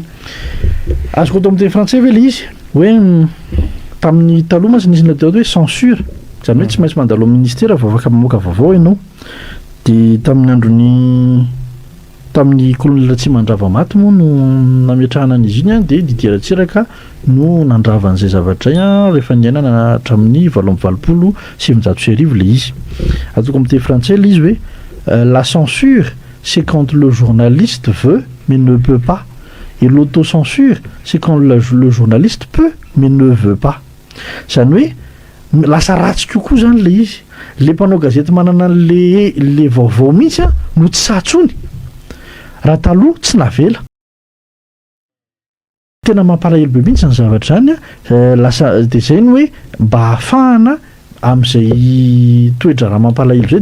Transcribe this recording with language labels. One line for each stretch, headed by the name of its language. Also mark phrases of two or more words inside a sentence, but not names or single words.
Malagasy: azoko atao amin'ny teny frantsay ve le izy hoe tamin'ny taloha masy nisy natao hoe censure zany hoe tsy maintsy mandalo amin'ny ministera vao afaka mamoaka vaovao ianao dia tamin'ny androny tamin'ny colonel Tsimandrava maty moa no nametrahana an'izy iny dia Didier Ratsiraka no nandrava an'izay zavatra rehefa niainana hatramin'ny 720 le izy atoko amin'ny teny frantsay le izy hoe
French: la censure c'est quand le journaliste veut mais ne peut pas. Et l'autocensure, c'est quand le journaliste peut, mais ne veut pas.
Malagasy: Zany hoe lasa ratsy kokoa zany le izy. Le mpanao gazety manana le vaovao mihitsy no tsy satsony. Raha taloha tsy navela. Tena mampalahelo be mihitsy ny zavatra zany lasa dia zay ny hoe mba hahafahana amin'izay toetra raha mampalahelo zay